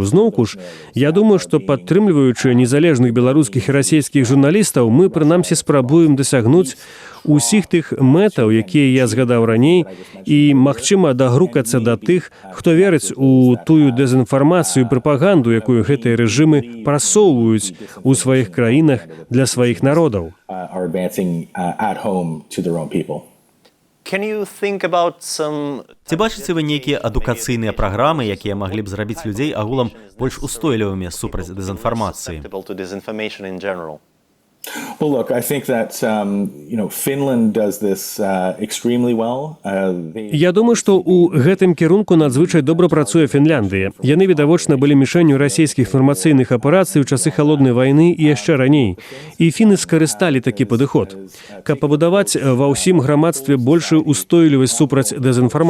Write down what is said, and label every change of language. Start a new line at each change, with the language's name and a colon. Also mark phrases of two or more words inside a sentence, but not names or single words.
Belarusian: Зноўку ж, я думаю, што падтрымліваючы незалежных беларускіх і расійскіх журналістаў, мы прынамсі спрабуем дасягнуць усіх тых мэтаў, якія я згадаў раней, і, магчыма, дагрукацца да тых, хто верыць у тую дэзінфармацыю і прапаганду, якую гэтыя рэжымы прасоўваюць у сваіх краінах для сваіх народаў. Ці бачыце вы нейкія адукацыйныя праграмы, якія маглі б зрабіць людзей агулам больш устойлівымі супраць дэзінфармацыі?
English: Well, look, I think that Finland does this extremely well.
Belarusian: Я думаю, што ў гэтым кірунку надзвычай добра працуе Фінляндыя. Яны, відавочна, былі мішэнню расійскіх фармацыйных аперацый ў часы халоднай вайны і яшчэ раней. І фіны скарысталі такі падыход. Каб пабудаваць ва ўсім грамадстве большую устойлівасць супраць дэзінфармацыі.